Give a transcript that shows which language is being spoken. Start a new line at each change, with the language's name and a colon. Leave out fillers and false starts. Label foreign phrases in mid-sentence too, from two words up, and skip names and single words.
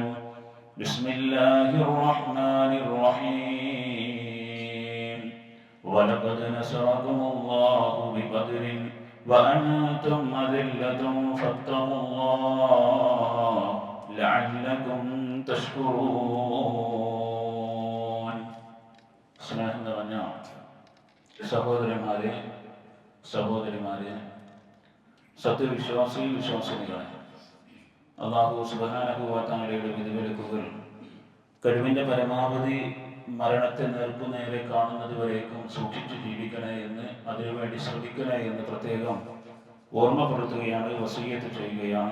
Arabic: بسم الله الرحمن الرحيم. ولقد نصركم الله ببدر وأنتم أذلة فاتقوا الله لعلكم تشكرون.
Malayalam: സ്നേഹം നിറഞ്ഞ സഹോദരന്മാരെ, സഹോദരിമാരെ, സത്യവിശ്വാസി വിശ്വാസിനികളെ, അല്ലാഹു
Arabic: سبحانه وتعالى
Malayalam: വിധിവിലക്കുകൾ കഴിവിൻ്റെ പരമാവധി മരണത്തെ നേർക്കുനേരെ കാണുന്നത് വരേക്കും സൂക്ഷിച്ചു ജീവിക്കണേ എന്ന്, അതിനുവേണ്ടി ശ്രദ്ധിക്കണേ എന്ന് പ്രത്യേകം ഓർമ്മപ്പെടുത്തുകയാണ്, വസിയ്യത്ത് ചെയ്യുകയാണ്.